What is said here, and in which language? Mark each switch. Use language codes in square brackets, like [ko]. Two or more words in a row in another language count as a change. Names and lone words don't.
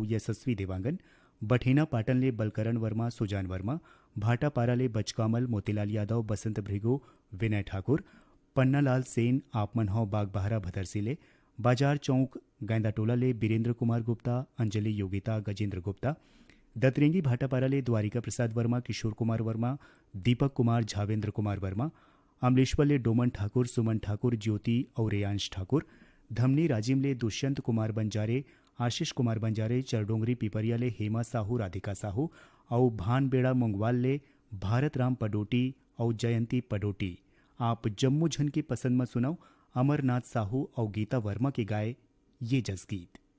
[hne] यशस्वी देवांगन बठेना पाटन ले बलकरण वर्मा सुजान वर्मा भाटापारा ले बचकामल मोतीलाल यादव बसंत भृगु विनय ठाकुर पन्नालाल सेन आपमन हो बागबहारा भदरसी ले बाजार चौक गैंदाटोला ले बीरेंद्र कुमार गुप्ता अंजलि योगिता गजेंद्र गुप्ता दतरेंगी भाटापारा ले द्वारिका प्रसाद वर्मा किशोर कुमार वर्मा दीपक कुमार झावेंद्र कुमार वर्मा अमलेश्वर ले डोमन ठाकुर सुमन ठाकुर ज्योति और रेयांश ठाकुर धमनी राजिम ले दुष्यंत कुमार बंजारे आशीष कुमार बंजारे चरडोंगरी पिपरिया ले हेमा साहू राधिका साहू और भानबेड़ा मोंगवाल ले भारत राम पडोटी और जयंती पडोटी आप जम्मू झन की पसंद में सुनाओ अमरनाथ साहू और गीता वर्मा के गाए ये जसगीत।